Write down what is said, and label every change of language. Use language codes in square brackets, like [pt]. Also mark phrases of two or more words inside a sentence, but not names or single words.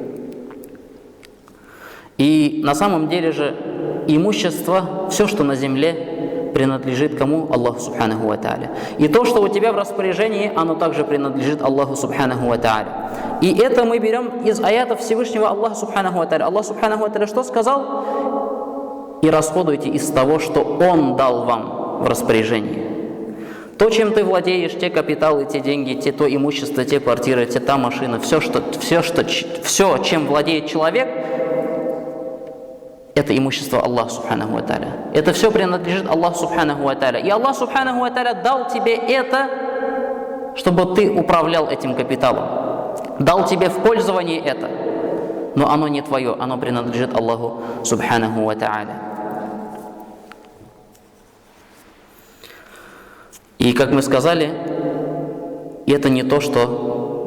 [ru] И на самом деле же имущество, все, что на земле, принадлежит кому? [ar] الله سبحانه وتعالى. [ru] И то, что у тебя в распоряжении, оно также принадлежит Аллаху [ar] سبحانه وتعالى. [ru] И это мы берем из аятов Всевышнего Аллаха [ar] سبحانه وتعالى. [ru] Аллах [ar] سبحانه وتعالى [ru] что сказал? И расходуйте из того, что Он дал вам в распоряжение. То, чем ты владеешь, те капиталы, те деньги, то имущество, те квартиры, та машина, все, чем владеет человек, это имущество Аллаха [ar] سبحانه وتعالى. [ru] Это все принадлежит Аллаху [ar] سبحانه وتعالى. [ru] И Аллах [ar] سبحانه وتعالى [ru] дал тебе это, чтобы ты управлял этим капиталом. Дал тебе в пользование это. Но оно не твое, оно принадлежит Аллаху [ar] سبحانه وتعالى. [ru] И как мы сказали, это не то, что...